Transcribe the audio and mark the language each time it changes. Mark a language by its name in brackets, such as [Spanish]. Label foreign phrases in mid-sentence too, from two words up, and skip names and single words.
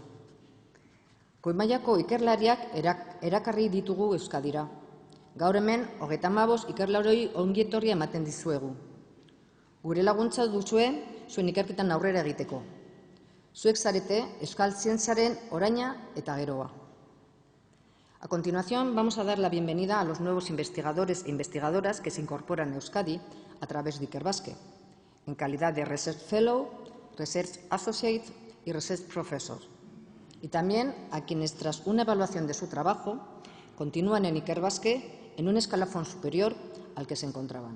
[Basque] Goi-mailako ikerlariak erakarri ditugu Euskadira. Gaur hemen 35 ikerlaroi ongietorria ematen dizuegu. Gure laguntza duzue zuen ikerketan aurrera egiteko. Zuek zarete euskal zientziaren oraina eta geroa. [Spanish] A continuación, vamos a dar la bienvenida a los nuevos investigadores e investigadoras que se incorporan a Euskadi a través de Ikerbasque, en calidad de [English] Research Fellow, Research Associate [Spanish] y [English] Research Professor, [Spanish] y también a quienes, tras una evaluación de su trabajo, continúan en Ikerbasque en un escalafón superior al que se encontraban.